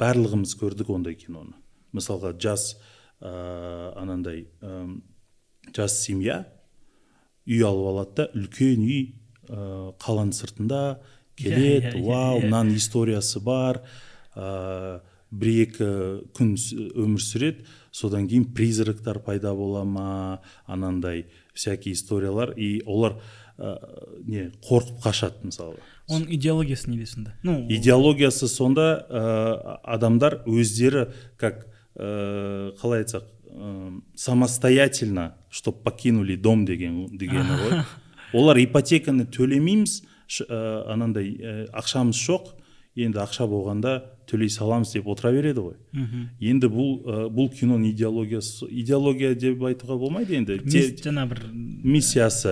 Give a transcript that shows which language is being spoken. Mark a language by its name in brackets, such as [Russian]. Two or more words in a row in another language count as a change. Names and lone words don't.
[Kazakh] барлығымыз көрдік ондай киноны. Мысалға жас жас семья үй алып алады да, үлкен үй қаланың сыртында келеді, вау, мынаның историясы бар, бір-екі күн өмір сүреді, содан кейін призрактар пайда бола ма, анандай всякие историялар, и олар қорқып қашады мысалы. Оның идеологиясы неде сонда? Идеологиясы сонда адамдар өздері, как қалай айтсақ, [Russian] самостоятельно, чтоб покинули дом [Kazakh] дегені ғой. Олар ипотеканы төлемейміз, анандай ақшамыз жоқ, енді ақша болғанда төлей саламыз деп отыра береді ғой. Енді бұл киноның идеология деп айтуға болмайды енді. Жаңа бір миссиясы.